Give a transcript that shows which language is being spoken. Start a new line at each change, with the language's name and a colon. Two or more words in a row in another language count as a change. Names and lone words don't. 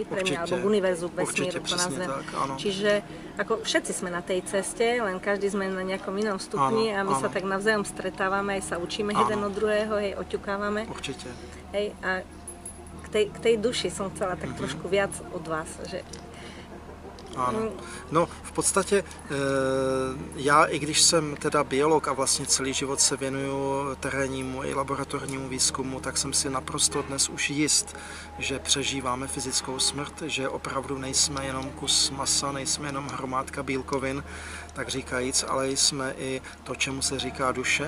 Slovak: Pre mňa, alebo k univerzu, vesmíru, to nazvem. Čiže ako všetci sme na tej ceste, len každý sme na nejakom inom stupni a my sa tak navzájom stretávame, aj sa učíme jeden od druhého, hej, oťukávame. Určite. Hej, a k tej duši som chcela tak trošku viac od vás, že
Czech: Ano. No, v podstatě já, i když jsem teda biolog a vlastně celý život se věnuju terénnímu i laboratornímu výzkumu, tak jsem si naprosto dnes už jist, že přežíváme fyzickou smrt, že opravdu nejsme jenom kus masa, nejsme jenom hromádka bílkovin, tak říkajíc, ale jsme i to, čemu se říká duše.